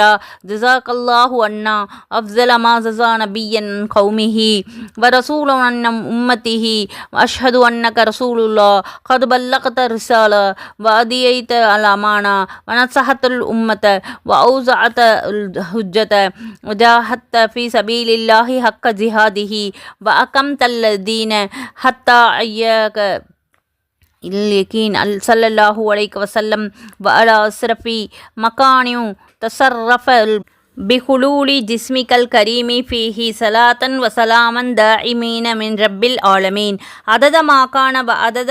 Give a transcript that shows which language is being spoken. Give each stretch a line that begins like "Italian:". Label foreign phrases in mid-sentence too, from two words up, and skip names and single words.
Arabic: جزاك الله عنا أفضل ما جزى نبيا قومه و رسولا عن أمته و أشهد أنك رسول الله قد بلغت رسالة و أديت الأمانة و نصحت الأمة و أوضحت الحجة و جاهدت في سبيل الله حق جهاده و أقمت الدين حتى أتاك اليقين صلى الله عليه وسلم وعلى أشرف مكان تصرف بخلول جسمك الكريم فيه صلاة وسلاما دائمين من رب العالمين عدد ما كان وعدد